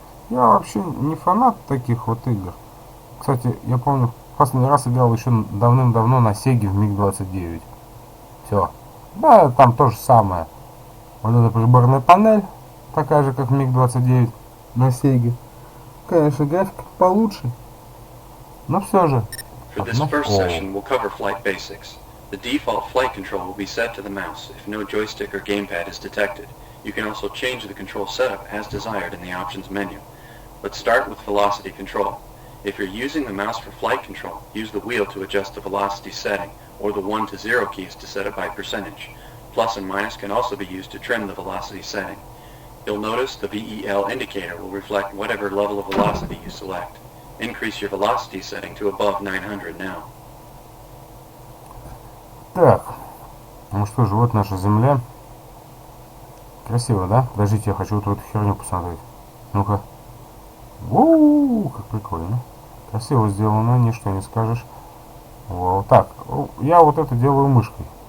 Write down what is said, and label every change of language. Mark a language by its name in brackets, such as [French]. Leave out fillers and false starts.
[Russian] Я вообще не фанат таких вот игр. Кстати, я помню, в последний раз играл еще давным-давно на Сеге в МиГ-29. Все. Да, там то же самое. Вот эта приборная панель, такая же, как в МиГ-29 на Сеге. Конечно, графика получше. Но все же. [English] For this first session, we'll cover flight basics. The default flight control will be set to the mouse if no joystick or gamepad is detected. You can also change the control setup as desired in the options menu. Let's start with velocity control. If you're using the mouse for flight control, use the wheel to adjust the velocity setting, or the 1 to 0 keys to set it by percentage. Plus and minus can also be used to trim the velocity setting. You'll notice the VEL indicator will reflect whatever level of velocity you select. Increase your velocity setting to above 900 now. [Russian] Так, ну что же, вот наша Земля. Красиво, да? Подождите, я хочу вот эту херню посмотреть. Ну-ка. Воу, как прикольно. Красиво сделано, ничто не скажешь. Вау, так, я вот это делаю мышкой.